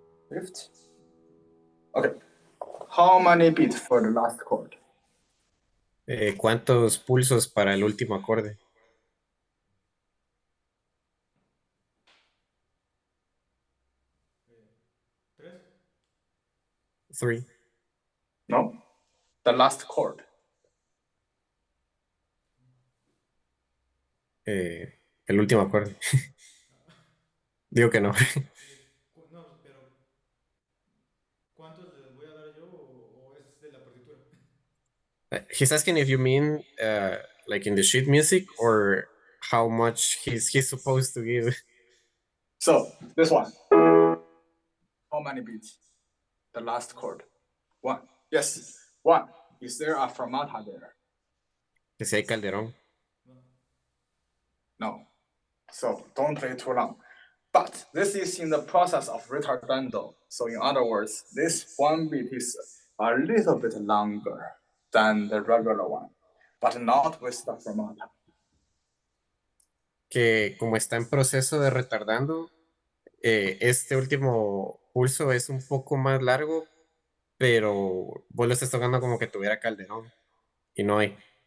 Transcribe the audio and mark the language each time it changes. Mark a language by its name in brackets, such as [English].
[English] Lift. Okay. How many beats for the last chord? [Spanish] ¿Cuántos pulsos para el último acorde? 3. [English] No, the last chord. [Spanish] El último acorde. Digo que no. No, pero ¿cuántos les voy a dar yo o es de la partitura? [English] He's asking if you mean like in the sheet music or how much he's supposed to give. So this one. How many beats? The last chord. 1. Yes, 1. Is there a fermata there? [Spanish] Que si hay Calderón. No. [English] No. So don't play too long. But this is in the process of retardando. So in other words, this one beat is a little bit longer than the regular one, but not with the fermata. [Spanish] Que como está en proceso de retardando, este último pulso es un poco más largo, pero vos lo estás tocando como que tuviera Calderón y no hay.